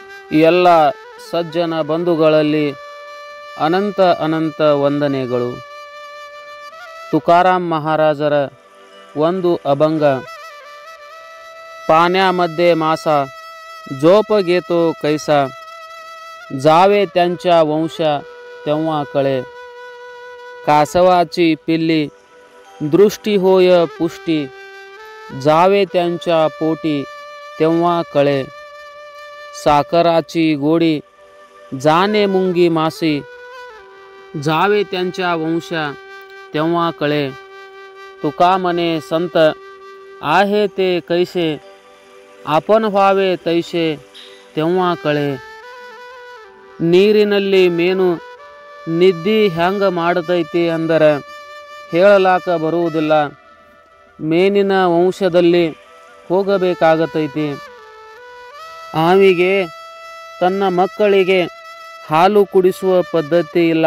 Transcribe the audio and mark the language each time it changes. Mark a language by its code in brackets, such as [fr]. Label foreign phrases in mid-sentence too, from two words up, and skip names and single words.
[kn] ಎಲ್ಲ ಸಜ್ಜನ ಬಂಧುಗಳಲ್ಲಿ ಅನಂತ ಅನಂತ ವಂದನೆಗಳು. ತುಕಾರಾಮ್ महाराजರ ಒಂದು अभंग. [mr] पाण्यामध्ये मासा झोप घेतो कैसा, जावे त्यांच्या वंशा तेव्हा कळे. कासवाची पिल्ली दृष्टी होय पुष्टी, जावे त्यांच्या पोटी तेव्हा कळे. साखराची गोडी जाणे मुंगी मासी, जावे त्यांच्या वंशा तेव्हा कळे. तुका म्हणे संत आहे ते कैसे, आपण व्हावे तैसे तेव्हा कळे. [kn] ನೀರಿನಲ್ಲಿ ಮೇನು ನಿದ್ದಿ ಹ್ಯಾಂಗ ಮಾಡತೈತಿ ಅಂದರೆ ಹೇಳಲಾಕ ಬರುವುದಿಲ್ಲ. ಮೇನಿನ ವಂಶದಲ್ಲಿ ಹೋಗಬೇಕಾಗತೈತಿ. ಆವಿಗೆ ತನ್ನ ಮಕ್ಕಳಿಗೆ ಹಾಲು ಕುಡಿಸುವ ಪದ್ಧತಿ ಇಲ್ಲ.